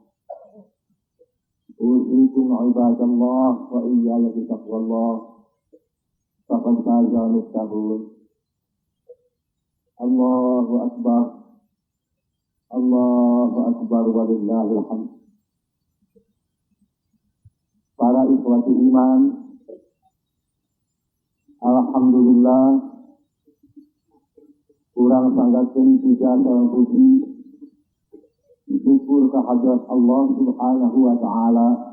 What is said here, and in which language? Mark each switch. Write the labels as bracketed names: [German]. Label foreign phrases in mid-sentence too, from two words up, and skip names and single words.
[Arabic] أوصيكم عباد الله وإياي بتقوى الله. فقد فاز المتقون الله أكبر. الله أكبر ولله الحمد. [Sundanese] Para [Arabic] إخوة الإيمان, [Sundanese] alhamdulillah Urang sanggakeun puja sareng puji syukur ka hadrat Allah [Arabic] سبحانه وتعالى